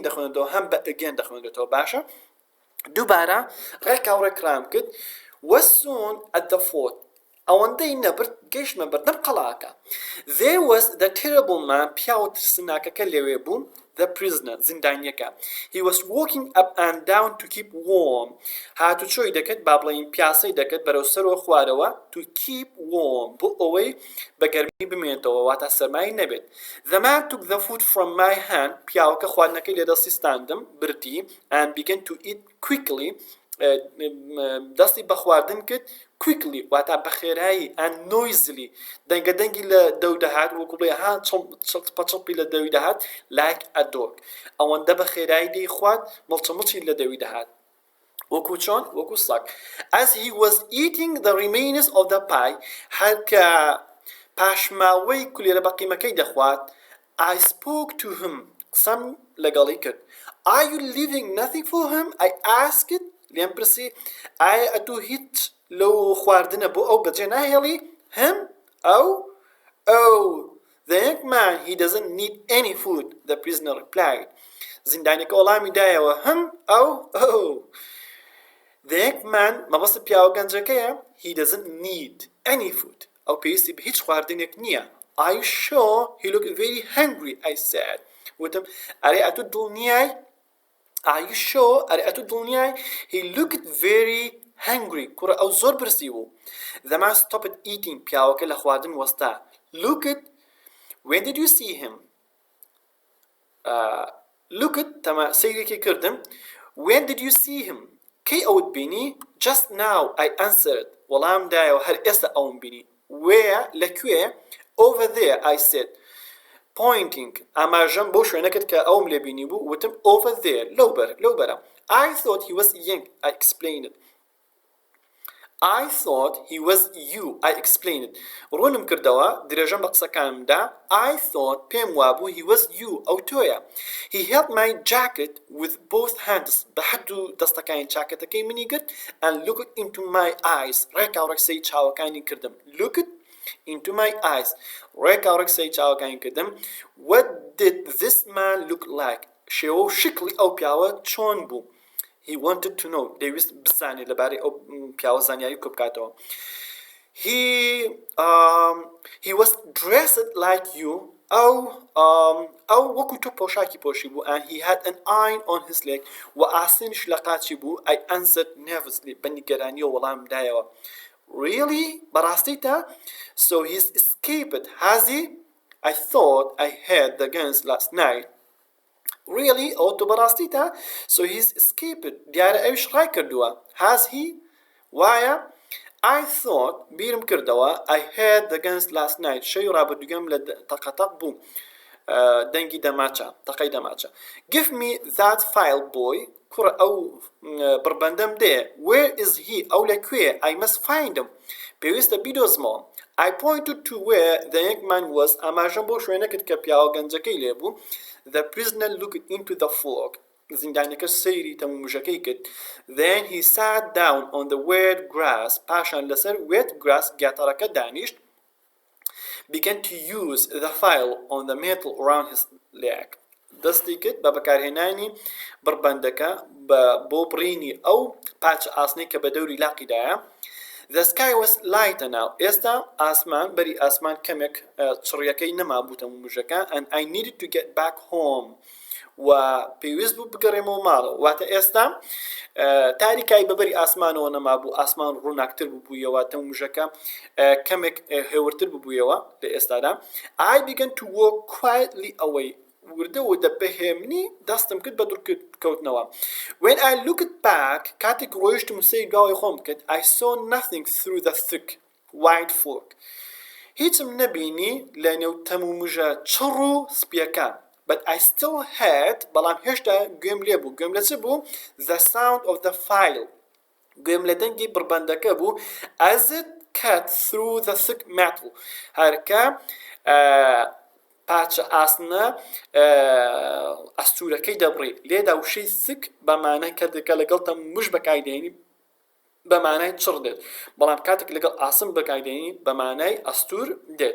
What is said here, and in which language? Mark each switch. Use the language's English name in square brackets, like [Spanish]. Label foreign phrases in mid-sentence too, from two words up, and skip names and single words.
[Central Kurdish] دەخوێنێتەوە هەم بە again دەخوێنێتەوە باشە دووبارە ڕێکاوڕێکرام کرد [English] was soon at the fort [Central Kurdish] ئەوەندەی نەبرد گەیشتمە بەردەم قەڵاکە [English] There was the terrible man [Central Kurdish] پیاوە ترسناکەکە لەوێ بوو [English] the prisoner زیندانیەکە He was walking up and down to keep warm [Central Kurdish] هاتوچۆی دەکرد با بڵێین پیاسەی دەکرد بەرەو سەرەوە خوارەوە [English] to keep warm [Central Kurdish] بۆ ئەوەی بە گەرمی بمێنێتەوە واتە سەرمای نەبێت [English] The man took the food from my hand [Central Kurdish] پیاوەکە خواردنەکەی لە دەستی ستاندم بردی [English] and began to eat quickly [Central Kurdish] دەستی بە خواردن کرد quickly واتە بە خێرایی [English] and noisily [Central Kurdish] دەنگەدەنگی لە دەو دەهات وەکو بڵێ ها چڵپی لە دەوی دەهات [English] like a dog [Central Kurdish] ئەوەندە بە خێرایی دەی خوارد مڵچمڵچی لە دەوی دەهات وەکو چۆن وەکو سەگ [English] as he was eating the remains of the pie [Central Kurdish] هەرکە پاشماوەی کولێرە بەقیمەکەی دەخوات [English] I spoke to him [Central Kurdish] قسەم لەگەڵی کرد [English] Are you leaving nothing for him? I asked [Central Kurdish] لێم پرسی ئایا ئەتوو هیچ لەو خواردنە بۆ ئەو بەجێ ناهێڵی هەم ئەو [English] The young man, he doesn't need any food, the prisoner replied. [Central Kurdish] زندانێکە وەڵامی دایەوە [English] The young man [Central Kurdish] مەبەستی پیاوە گەنجەکەیە [English] he doesn't need any food [Central Kurdish] ئەو پێویستی بە هیچ خواردنێک نییە. [English] Are you sure? He looked very hungry, I said. [Central Kurdish] وتم ئەرێ ئەتو دڵنیای [English] Are you sure? [Central Kurdish] ئەرێ ئەتو دڵنیای [English] He looked very hungry. [Central Kurdish] کوڕە ئەو زۆر برسی بوو. [English] The man stopped eating. [Central Kurdish] پیاوەکە لە خواردن وەستا. [English] Looked. When did you see him? Looked [Central Kurdish] تەمە سەیرێکی کردم. [English] When did you see him? [Central Kurdish] کەی ئەوت بینی؟ [English] Just now, I answered. [Central Kurdish] وەڵام دایەوە هەر ئێستا ئەوم بینی. [English] Where? لەکوێ؟ Over there, I said. Pointing. [Central Kurdish] ئاماژەم بۆ شوێنەکەت کە ئەوم لێ بینی بوو وتم [English] over there. [Central Kurdish] لەو بەرە. [English] I thought he was young. I explained it. I thought he was you. I explained it. [Central Kurdish] ڕوونم کردەوە درێژەم بە قسەکانمدا. [English] I thought [Central Kurdish] پێم وابوو [English] he was you. [Central Kurdish] ئەو تۆیە. [English] He held my jacket with both hands. [Central Kurdish] بە هەردوو دەستەکانی چاکەتەکەی منی گرت [English] and looked into my eyes. [Central Kurdish] ڕێکاوڕێکسەی چاوەکانی کردم. [English] Looked into my eyes. [Central Kurdish] ڕێکاوڕێکسەی چاوەکانی کردم. [English] What did this man look like? [Central Kurdish] شێوە و شکلی ئەو پیاوە چۆن بوو؟ [English] He wanted to know. [Central Kurdish] دەیویست بزانێت لەبارەی ئەو پیاوە زانیاری کۆ بکاتەوە. [English] He was dressed like you. [Central Kurdish] ئەو وەکو تۆ پۆشاکی پۆشی بوو [English] and he had an iron on his leg. [Central Kurdish] و ئاسنش لە قاچی بوو. [English] I answered nervously. [Central Kurdish] بە نیگەرانی و وەڵام دایەوە. [English] Really? بەڕاستیتە? So he's escaped, has he? I thought I had the guns last night. Really? [Central Kurdish] ئەو تۆ بەڕاستیتە؟ [English] So he's escaped. [Central Kurdish] دیارە ئەویش ڕای کردووە. [English] Has he? وایە؟ I thought [Central Kurdish] بیرم کردەوە [English] I had the guns last night. [Central Kurdish] شەوی ڕابردووگەم لە تەقەتەق بوو. دەنگی دەماچە. تەقەی دەماچە. [English] Give me that file, boy. [Central Kurdish] کوڕە ئەو بڕبەندەم دێ. [English] Where is he? [Central Kurdish] ئەو لەکوێ? [English] I must find him. [Central Kurdish] پێویستە بیدۆزمەوە. [English] I pointed to where the young man was. [Central Kurdish] ئاماژەم بۆ شوێنەکەت کە پیاوە گەنجەکەی لێ بوو. [English] The prisoner looked into the fog. [Central Kurdish] زیندانەکە سەیری تەمومژەکەی کرد. [English] Then he sat down on the wet grass. [Central Kurdish] پاشان لەسەر [English] wet grass [Central Kurdish] گیاتەڕەکە دانیشت. [English] Began to use the file on the metal around his leg. [Central Kurdish] دەستی کرد بە بەکارهێنانی بڕبەندەکە بۆ بڕینی ئەو پاچە ئاسنەی کە بە دەوری لاقیدایە. [English] The sky was lighter now. [Central Kurdish] ئێستا ئاسمان بەری ئاسمان کەمێک چڕیەکەی نەما بوو تەمومژەکە [English] and I needed to get back home. [Central Kurdish] و پێویست بوو بگەڕێمەوە ماڵەوە. واتە ئێستا تاریکای بەبەری ئاسمانەوە نەما بوو. ئاسمان ڕووناکتر ببوویەوە. تەمومژەکە کەمێک هێورتر ببوویەوە لە ئێستادا. [English] I began to walk quietly away. [Central Kurdish] وردەوە دەبەهێمنی دەستم کرد بە دوورکەوتنەوە. [English] When I looked back [Central Kurdish] کاتێک ڕۆیشتم و سەیری گاوی خۆم کرد [English] I saw nothing through the thick white fog. [Central Kurdish] هیچم نەبینی لە نێو تەمومژە چڕ و سپیەکان. [English] But I still had [Central Kurdish] بەڵام هێشتا گوێم لێ بوو. گوێم لە چ بوو؟ [English] The sound of the file. [Central Kurdish] گوێم لە دەنگی بڕبەندەکە بوو [English] as it cut through the thick metal. [Central Kurdish] هەرکە پاچە ئاسنە ئەستورەکەی دەبڕی. لێدا وشەی سک بەمانای کاتێکە لەگەڵ تەمومژ بەکاردێنی بەمانای چڕ دێت. بەڵام کاتێک لەگەڵ ئاسم بەکاردێنی بەمانای ئەستور دێت.